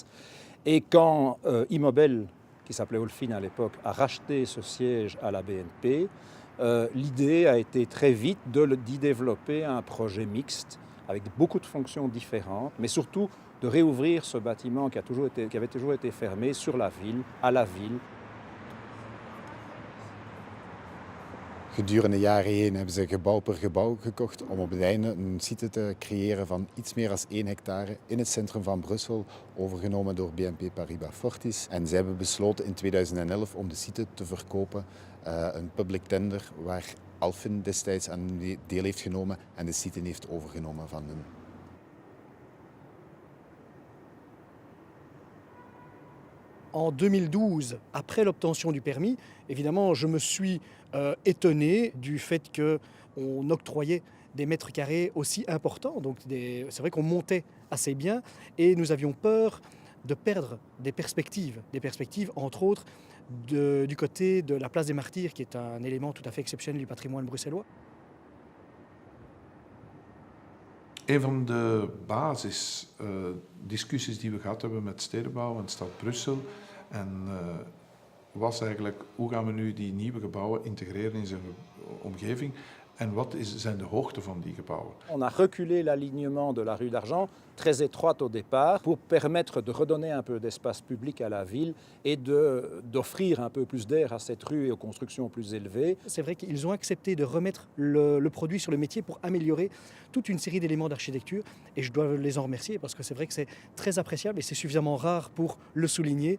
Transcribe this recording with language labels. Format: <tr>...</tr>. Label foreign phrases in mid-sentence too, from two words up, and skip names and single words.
<fr>Et quand Immobel, qui s'appelait Olfin à l'époque, a racheté ce siège à la BNP, l'idée a été très vite d'y développer un projet mixte avec beaucoup de fonctions différentes, mais surtout de réouvrir ce bâtiment qui avait toujours été fermé sur la ville, à la ville.</fr> <nl>Gedurende de jaren heen hebben ze gebouw per gebouw gekocht om op het einde een site te creëren van iets meer dan 1 hectare in het centrum van Brussel, overgenomen door BNP Paribas Fortis. En zij hebben besloten in 2011 om de site te verkopen, een</nl> <en>public tender</en> <nl>waar Alfin destijds aan deel heeft genomen en de site heeft overgenomen van hen.</nl> <fr>En 2012, après l'obtention du permis, évidemment, je me suis étonné du fait qu'on octroyait des mètres carrés aussi importants. Donc c'est vrai qu'on montait assez bien et nous avions peur de perdre des perspectives entre autres du côté de la place des Martyrs, qui est un élément tout à fait exceptionnel du patrimoine bruxellois.</fr> <nl>Een van de basisdiscussies die we gehad hebben met stedenbouw en stad Brussel was eigenlijk hoe gaan we nu die nieuwe gebouwen integreren in zijn omgeving en wat zijn de hoogte van die gebouwen.</nl> <fr>On a reculé l'alignement de la rue d'Argent, très étroite au départ, pour permettre de redonner un peu d'espace public à la ville et d'offrir un peu plus d'air à cette rue et aux constructions plus élevées. C'est vrai qu'ils ont accepté de remettre le produit sur le métier pour améliorer toute une série d'éléments d'architecture et je dois les en remercier parce que c'est vrai que c'est très appréciable et c'est suffisamment rare pour le souligner.</fr>